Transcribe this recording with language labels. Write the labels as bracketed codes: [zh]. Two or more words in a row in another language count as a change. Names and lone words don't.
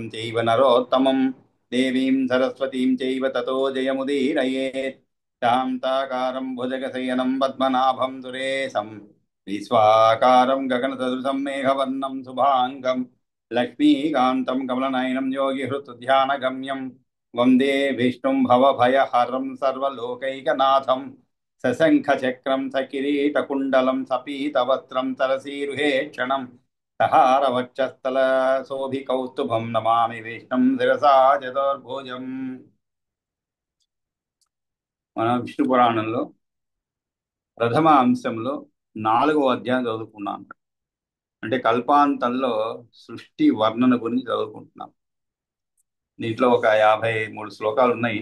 [sa] चैव नरोत्तमं देवीं सरस्वतीं चैव ततो जयमुदीरयेत् शान्ताकारं भुजगशयनं पद्मनाभं सुरेशं विश्वाकारं गगनसदृशं मेघवर्णं शुभाङ्गं लक्ष्मीकान्तं कमलनयनं योगिहृतध्यानगम्यं वन्दे विष्णुं भवभयहरं सर्वलोकैकनाथं सशङ्खचक्रं सकिरीटकुण्डलं सपीतवस्त्रं तरसीरुहेक्षणं सहारवक्षस्थलशोभिकौस्तुभं नमामि विष्णुं शिरसा चतुर्भुजम् [te] మన విష్ణు పురాణంలో ప్రథమ అంశంలో 4వ అధ్యాయం చదువుకున్నాం. అంటే కల్పాంతంలో సృష్టి వర్ణన గురించి చదువుకుంటున్నాం. దీంట్లో ఒక 53 శ్లోకాలు ఉన్నాయి.